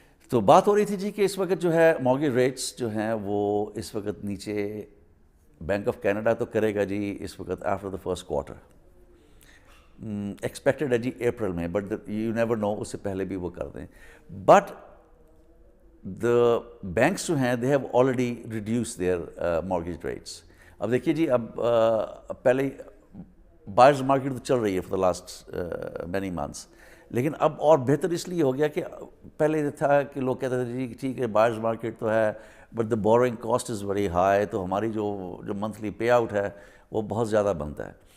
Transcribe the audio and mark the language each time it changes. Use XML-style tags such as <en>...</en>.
<ur>تو بات ہو رہی تھی جی کہ اس وقت جو ہے مارگیج ریٹس جو ہیں وہ اس وقت نیچے بینک آف کینیڈا تو کرے گا جی اس وقت</ur> <en>after the first quarter,</en> <ur>expected ہے جی اپریل میں،</ur> <en>but you never know,</en> <ur>اس سے پہلے بھی وہ کر دیں.</ur> <en>but the banks</en> <ur>جو ہیں</ur> <en>They have already reduce their mortgage rates.</en> <ur>اب دیکھیے جی، اب پہلے بائرز مارکیٹ تو چل رہی ہے</ur> <en>for the last many months,</en> <ur>لیکن اب اور بہتر اس لیے ہو گیا کہ پہلے تھا کہ لوگ کہتے تھے جی ٹھیک ہے بائرز مارکیٹ تو ہے</ur> <en>but the borrowing cost is very high,</en> <ur>تو ہماری جو منتھلی پے آؤٹ ہے وہ بہت زیادہ بنتا ہے.</ur>